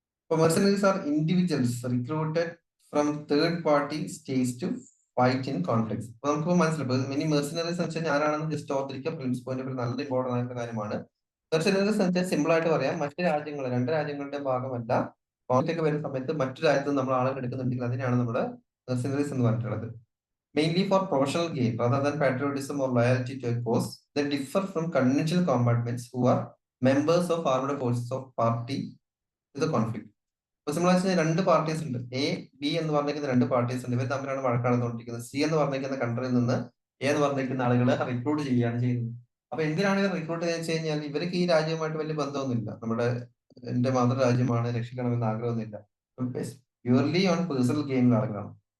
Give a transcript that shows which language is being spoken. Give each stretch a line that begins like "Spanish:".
English: So mercenaries are individuals recruited from third party states to fight in conflicts.
Malayalam: അപ്പൊ നമുക്ക് മനസ്സിലാവും many മെർസിനറീസ് എന്ന് വെച്ചാൽ ആരാണെന്ന് ജസ്റ്റ് ഓർത്തിരിക്കുക. പ്രിൻസ് പോയിന്റ് ഒരു നല്ല ഇമ്പോർട്ടൻ്റ് ആയിട്ടുള്ള കാര്യമാണ്. മെർസിനറീസ് എന്ന് വെച്ചാൽ സിമ്പിൾ ആയിട്ട് പറയാം, രണ്ട് രാജ്യങ്ങളുടെ ഭാഗമല്ല, കോൺഫ്ലിക്റ്റ് ഒക്കെ വരുന്ന സമയത്ത് മറ്റു രാജ്യത്ത് നമ്മൾ ആളുകൾ എടുക്കുന്നുണ്ടെങ്കിൽ അതിനാണ് നമ്മുടെ മെർസിനറീസ് എന്ന് പറഞ്ഞിട്ടുള്ളത്.
English: Mainly for professional gain rather than patriotism or loyalty to a cause, they differ from conventional combatants who are members of armed forces of party to the conflict.
Malayalam: ഇപ്പൊ സിമ്പിൾ രണ്ട് പാർട്ടീസ് ഉണ്ട്, A-B എന്ന് പറഞ്ഞിരിക്കുന്ന രണ്ട് parties ഉണ്ട്. ഇവർ തമ്മിലാണ് വഴക്കാണെന്നുകൊണ്ടിരിക്കുന്നത്. C എന്ന് പറഞ്ഞിരിക്കുന്ന കൺട്രിയിൽ നിന്ന് A എന്ന് പറഞ്ഞിരിക്കുന്ന ആളുകളെ റിക്രൂട്ട് ചെയ്യുകയാണ് ചെയ്യുന്നത്. അപ്പൊ എന്തിനാണ് ഇവർ റിക്രൂട്ട് ചെയ്യുന്നത് വെച്ച് കഴിഞ്ഞാൽ ഇവർക്ക് ഈ രാജ്യവുമായിട്ട് വലിയ ബന്ധമൊന്നുമില്ല. എന്റെ മാതൃരാജ്യമാണ്, രക്ഷിക്കണമെന്ന് ആഗ്രഹമൊന്നുമില്ല. പ്യൂർലി ഓൺ പേഴ്സണൽ ഗെയിനിൽ ആളുകളാണ്.